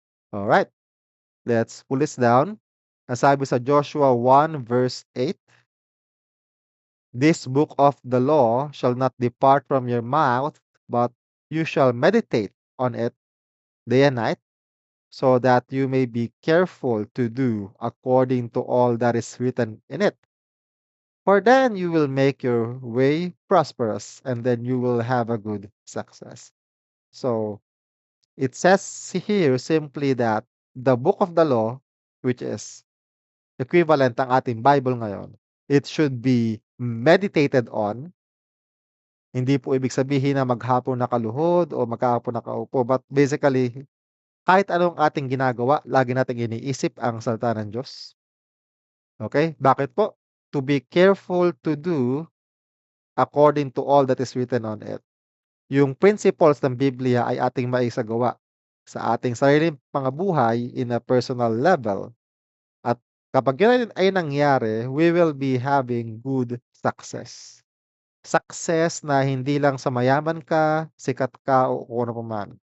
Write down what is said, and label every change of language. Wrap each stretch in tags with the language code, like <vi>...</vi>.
<en>Alright, let's pull this down.</en> <tl>Nasabi sa</tl> <en>Joshua 1 verse 8, "This book of the law shall not depart from your mouth, but you shall meditate on it day and night, so that you may be careful to do according to all that is written in it. For then you will make your way prosperous, and then you will have a good success." So, it says here simply that the book of the law, which is</en> <tl>equivalent ang ating Bible ngayon.</tl> <en>It should be meditated on.</en> <tl>Hindi po ibig sabihin na maghapon nakaluhod o maghapon nakaupo,</tl> <en>but basically,</en> <tl>kahit anong ating ginagawa, lagi nating iniisip ang salita ng Diyos. Okay? Bakit po?</tl> <en>To be careful to do according to all that is written on it.</en> <tl>Yung principles ng Biblia ay ating maisagawa sa ating sariling mga buhay</tl> <en>in a personal level.</en> <tl>At kapag yun ay nangyari,</tl> <en>we will be having good success.</en> <tl>Success na hindi lang sa mayaman ka, sikat ka, o kung ano pa man.</tl>